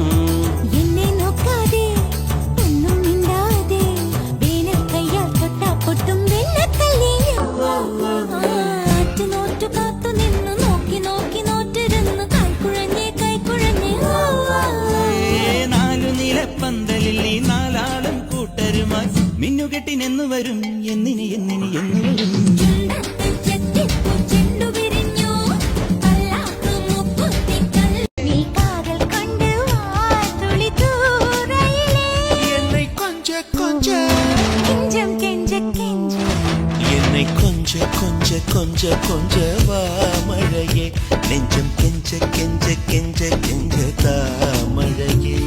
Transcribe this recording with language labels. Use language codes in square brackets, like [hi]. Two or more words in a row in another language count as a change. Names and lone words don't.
[ml] എന്നെ നോക്കാതെ ഒന്നും മിണ്ടാതെ വേനൽ കയ്യാൽ തൊട്ടാ പൊട്ടും വെള്ളക്കല്ലിനോറ്റു കാത്തു നിന്നു നോക്കി നോക്കി നോറ്റിരുന്നു കൈക്കുഴഞ്ഞേ കൈക്കുഴഞ്ഞേ. നാലു നിലപ്പന്തലിൽ ഈ നാലാളും കൂട്ടരുമായി മിന്നുകെട്ടിനെന്നു വരും എന്നിനി എന്നിനി എന്നു വരും. [ta] என்னை கொஞ்ச கொஞ்ச கொஞ்ச கொஞ்ச வா மழையே நெஞ்சம் கெஞ்ச கெஞ்ச கெஞ்ச கெஞ்ச தா மழையே.